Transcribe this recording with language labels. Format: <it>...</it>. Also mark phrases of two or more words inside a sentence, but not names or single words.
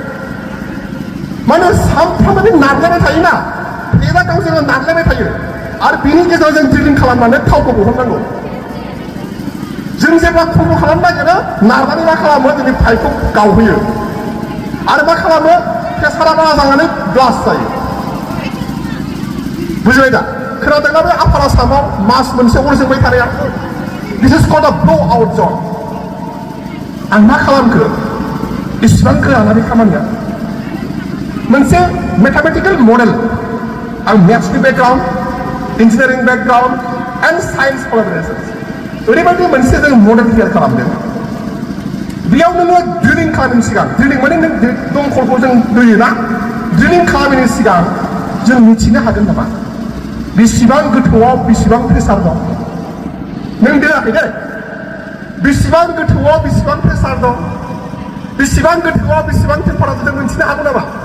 <brx>माने सानफ्रामबो नारलायबाय थायोना प्लेटआ गावजों गाव नारलायबाय थायो आरो बिनि गेजेराव जों ड्रिलिं खालामनानै थावखौ बहननांगौ जों जेब्ला खम खालामनो नागिरो नारनानै मा खालामो जोंनि पाइपखौ गावहोयो आरो मा खालामो प्रेसारा बारा जानानै ब्लास्ट जायो बुजिबाय दा खोनादोंना बे आपार आसामाव मास मोनसे अर जोंबाय थानाया</brx> <en>this is called a blowout zone</en> <brx>आं मा खालामखो इसिबां गोराना बे खामानिया मोनसे</brx> <en>mathematical model</en> <brx>आं मेथ्सनि बेकग्राउन्ड</brx> <en>engineering background and science</en> <brx>कलाबरेशन्स ओरैबायदि मोनसे जों</brx> <en>model create</en> <brx>खालामदों बेयाव नोङो ड्रिलिं खालामनायनि सिगां ड्रिलिं माने नों दंखलखौ जों दैयोना ड्रिलिं खालामनायनि सिगां जों मिथिनो हागोन नामा बेसेबां गोथौआव बेसेबां प्रेसार दं नों देराखै दे बेसेबां गोथौआव बेसेबां प्रेसार दं बेसेबां गोथौआव बेसेबां टेम्पारेचार जों मिथिनो हागौ नामा</brx>